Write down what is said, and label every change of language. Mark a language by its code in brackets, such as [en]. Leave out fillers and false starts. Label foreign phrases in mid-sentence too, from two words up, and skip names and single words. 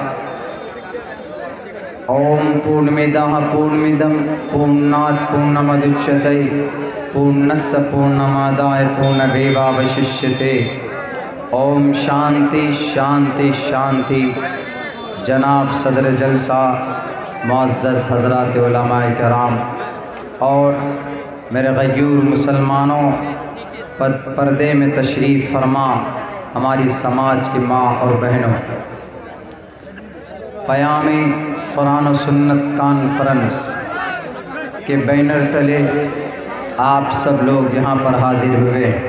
[sa] ॐ पूर्णमदः पूर्णमिदं पूर्णात्पूर्णमुदच्यते पूर्णस्य पूर्णमादाय पूर्णमेवावशिष्यते. ॐ शान्तिः शान्तिः शान्तिः. [ur] جناب صدر جلسہ، معزز حضرات علماء کرام اور میرے غیور مسلمانوں، پردے میں تشریف فرما ہماری سماج کی ماں اور بہنوں، پیام قرآن و سنت کانفرنس کے بینر تلے آپ سب لوگ یہاں پر حاضر ہوئے.